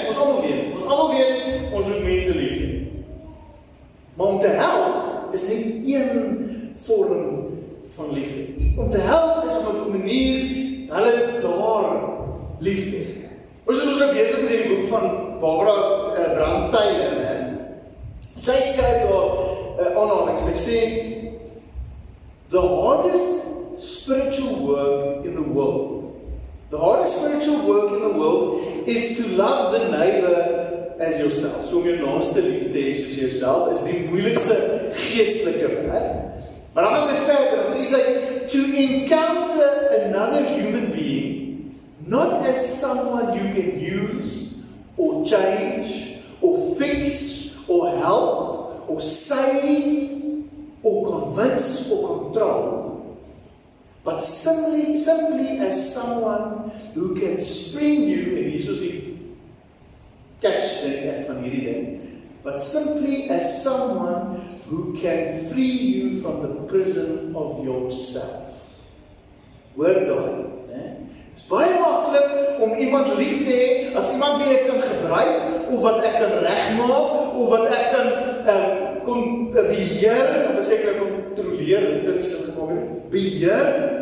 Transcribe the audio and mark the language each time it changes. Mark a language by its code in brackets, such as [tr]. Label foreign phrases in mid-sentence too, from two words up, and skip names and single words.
[af] Ons almal weet, ons moet mense lief hê. Maar om te help is net een vorm van liefde. Om te help is op 'n manier hulle daar lief hê. Ons is nou besig met die boek van Barbara Brand-Tyler, né? Sy skryf daar aanhalings. Sy sê, [en] the hardest spiritual work in the world, is to love the neighbor as yourself. [af] So om jou naaste lief te hê soos jouself is die moeilikste geestelike werk. Maar dan gaan sy verder en sê sy, [en] to encounter another human being, not as someone you can use, or change, or fix, or help, or save, or convince, or control, but simply as someone who can spring you, [af] en hier soos die catch dit van hierdie ding, [en] but simply as someone who can free you from the prison of yourself. [af] Hoor daai, né? Dit is baie maklik om iemand lief te hê, as iemand wie ek kan gebruik, of wat ek kan regmaak, of wat ek kan beheer, of as ek kan kontroleer, dit is sin gemaak, beheer.